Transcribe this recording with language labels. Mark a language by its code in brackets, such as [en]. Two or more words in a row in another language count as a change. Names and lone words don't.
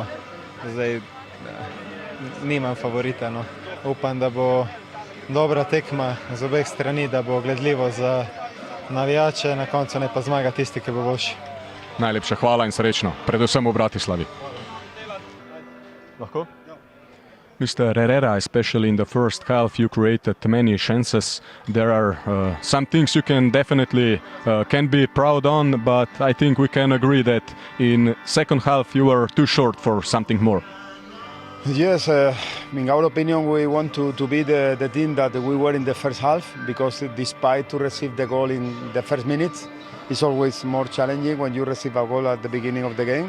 [sl] Zdaj nimam favorita. No. Upam, da bo dobra tekma z obeh strani, da bo gledljivo za navijače, na koncu ne pa zmaga tisti, ki bo boljši. Najlepša hvala in srečno, predvsem v Bratislavi. Lahko? [en] Mr. Herrera, especially in the first half, you created many chances. There are some things you can definitely can be proud on, but I think we can agree that in second half you were too short for something more. Yes, in our opinion, we want to be the team that we were in the first half, because despite to receive the goal in the first minutes, it's always more challenging when you receive a goal at the beginning of the game.